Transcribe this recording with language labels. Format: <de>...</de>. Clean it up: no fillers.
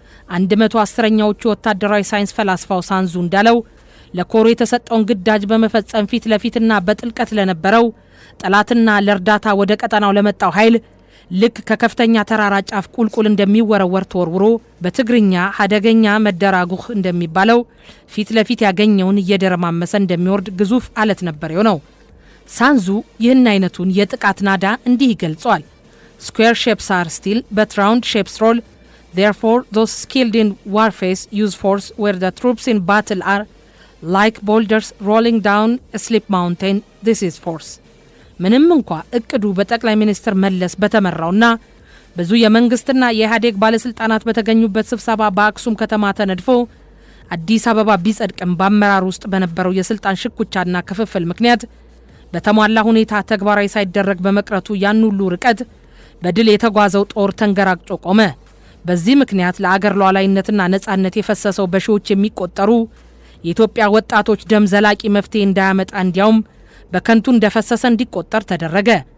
<am>110ኛዎቹ ወታደራዊ ሳይንስ ፈላስፋው ሳንዙ እንዳለው ለኮሩ የተሰጠውን ግዳጅ በመፈጸም ፊት ለፊትና በጥልቀት ለነበረው ጠላትና ለእርዳታ ወደ ቀጠናው ለመጣው ኃይል ልክ ከከፍተኛ ተራራ ጫፍ ቁልቁል እንደሚወረወር ተወርውሮ በትግርኛ አደገኛ መደራጉህ እንደሚባለው ፊት ለፊት ያገኘውን እየደረማመሰ እንደሚወርድ ግዙፍ አለት ነበር የሆነው። ሳንዙ ይህን አይነቱን የጥቃት ናዳ እንዲህ ይገልጿል።</am> <en>Square shapes are still, but round shapes roll. Therefore, those skilled in warfare use force where the troops in battle are like boulders rolling down a steep mountain. This is force.</en> <am>ምንም እንኳ እቅዱ በጠቅላይ ሚኒስትር መለስ በተመራውና ብዙ የመንግስትና የኢህአዴግ ባለስልጣናት በተገኙበት ስብሰባ በአክሱም ከተማ ተነድፎ አዲስ አበባ ቢጸድቅም በአመራር ውስጥ በነበረው የስልጣን ሽኩቻና ክፍፍል ምክንያት በተሟላ ሁኔታ ተግባራዊ ሳይደረግ በመቅረቱ ያን ሁሉ ርቀት በድል የተጓዘው ጦር ተንገራግጮ ቆመ። በዚህ ምክንያት ለአገር ሉዓላዊነትና ነጻነት የፈሰሰው በሺዎች የሚቆጠሩ የኢትዮጵያ ወጣቶች ደም ዘላቂ መፍትሄ እንዳያመጣ እንዲያውም በከንቱ እንደፈሰሰ እንዲቆጠር ተደረገ።</am>